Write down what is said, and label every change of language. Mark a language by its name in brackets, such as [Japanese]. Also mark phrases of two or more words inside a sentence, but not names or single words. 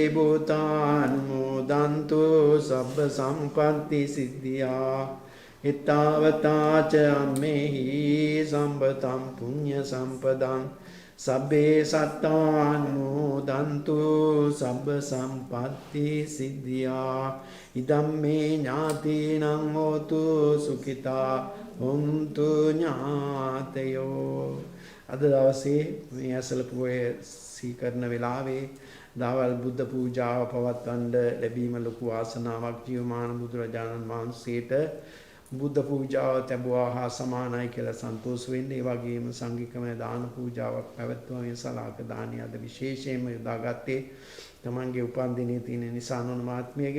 [Pali] භූතානුමෝදන්තු සබ්බ සම්පatti සිද්ධියා එත්තාවතාච අම්මේහි සම්බතං පුඤ්ඤ සම්පදං සබ්බේ සත්තානුමෝදන්තු සබ්බ සම්පatti සිද්ධියා ඉදම්මේ ඥාතීනං හෝතු සුඛිතා හොන්තු ඥාතයෝ. [Sinhala] අද දවසේ මේ ඇසළ පොහොය සීකරන වෙලාවේ දවල් බුද්ධ පූජාව පවත්වන්න ලැබීම ලොකු වාසනාවක්. ජීවමාන බුදුරජාණන් වහන්සේට බුද්ධ පූජාව තැබුවා හා සමානයි කියලා සන්තෝෂ වෙන්න. ඒ වගේම සංඝිකමය දාන පූජාවක් පැවැත්වුවා. මේ සලාක දානිය අද විශේෂයෙන්ම යොදාගත්තේ තමන්ගේ උපන් දිනේ තියෙන නිසා නොනමාත්මියගේ.